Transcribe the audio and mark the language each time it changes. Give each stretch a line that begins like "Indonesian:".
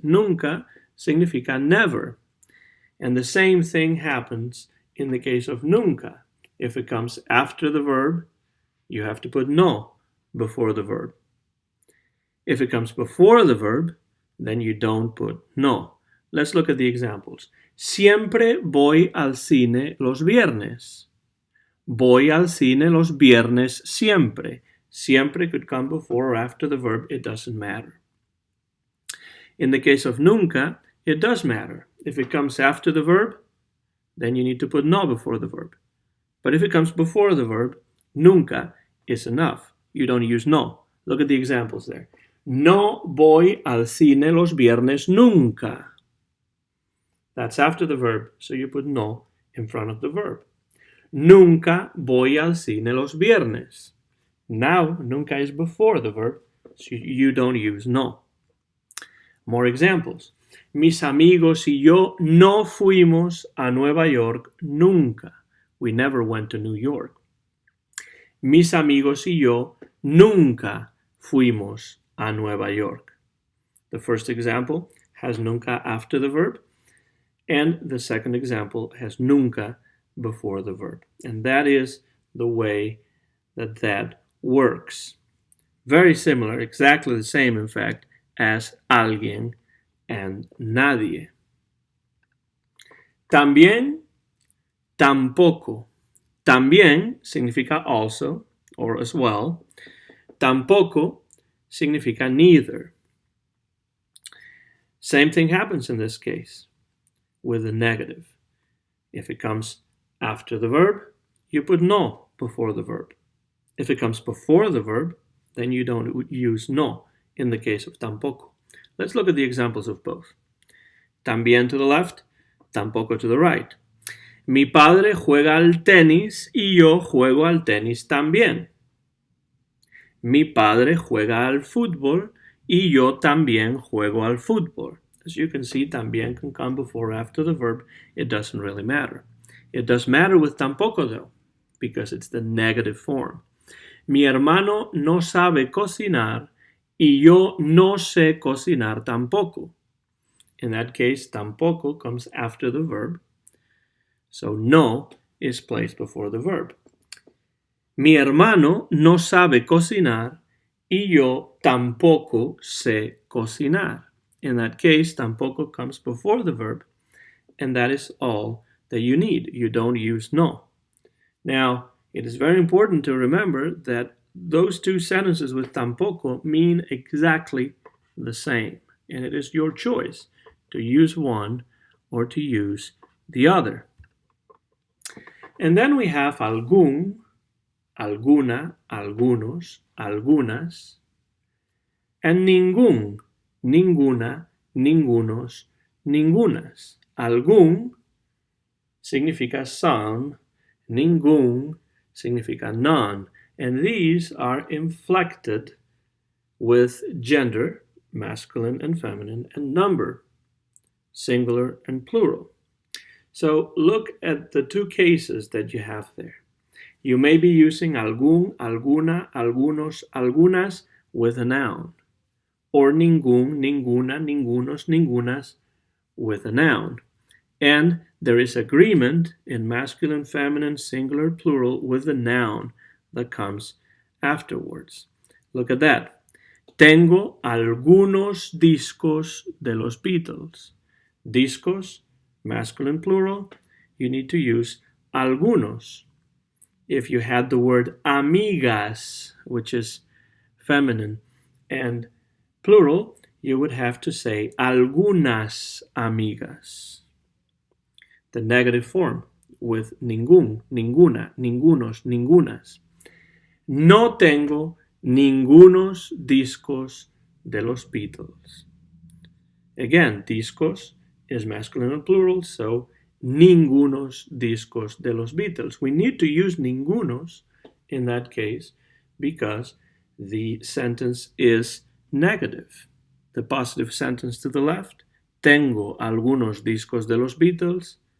Spanish: Nunca significa
English: never. And the same thing happens in the case of nunca. If it comes after the verb, you have to put no before the verb. If it comes before the verb, then you don't put no. Let's look at the examples.
Spanish: Siempre voy al cine los viernes. Voy al cine los viernes siempre.
English: Siempre could come before or after the verb. It doesn't matter. In the case of nunca, it does matter. If it comes after the verb, then you need to put no before the verb. But if it comes before the verb, nunca is enough. You don't use no. Look at the examples there.
Spanish: No voy al cine los viernes nunca.
English: That's after the verb, so you put no in front of the verb.
Spanish: Nunca voy al cine los viernes.
English: Now, nunca is before the verb, so you don't use no. More examples.
Spanish: Mis amigos y yo no fuimos a Nueva York nunca.
English: We never went to New York.
Spanish: Mis amigos y yo nunca fuimos a Nueva York.
English: The first example has nunca after the verb, and the second example has nunca before the verb. And that is the way that works. Very similar, exactly the same, in fact, as alguien and nadie.
Spanish: También, tampoco. También significa
English: also, or as well.
Spanish: Tampoco significa neither.
English: Same thing happens in this case with the negative. If it comes after the verb, you put no before the verb. If it comes before the verb, then you don't use no in the case of tampoco. Let's look at the examples of both. También to the left, tampoco to the right.
Spanish: Mi padre juega al tenis y yo juego al tenis también. Mi padre juega al fútbol y yo también juego al fútbol.
English: As you can see, también can come before or after the verb. It doesn't really matter. It does matter with tampoco, though, because it's the negative form.
Spanish: Mi hermano no sabe cocinar y yo no sé cocinar tampoco.
English: In that case, tampoco comes after the verb, so no is placed before the verb.
Spanish: Mi hermano no sabe cocinar y yo tampoco sé cocinar.
English: In that case, tampoco comes before the verb, and that is all that you need. You don't use no. Now, it is very important to remember that those two sentences with tampoco mean exactly the same, and it is your choice to use one or to use the other. And then we have algún, alguna, algunos, algunas, and ningún, ninguna, ningunos, ningunas. Algún significa some, ningún significa none, and these are inflected with gender, masculine and feminine, and number, singular and plural. So look at the two cases that you have there. You may be using algún, alguna, algunos, algunas with a noun, or ningún, ninguna, ningunos, ningunas with a noun. And there is agreement in masculine, feminine, singular, plural with the noun that comes afterwards. Look at that.
Spanish: Tengo algunos discos de los Beatles.
English: Discos, masculine, plural, you need to use algunos. If you had the word amigas, which is feminine and plural, you would have to say algunas amigas. The negative form with ningún, ninguna, ningunos, ningunas.
Spanish: No tengo ningunos discos de los Beatles.
English: Again, discos is masculine and plural, so ningunos discos de los Beatles. We need to use ningunos in that case because the sentence is negative. The positive sentence to the left,
Spanish: tengo algunos discos de los Beatles.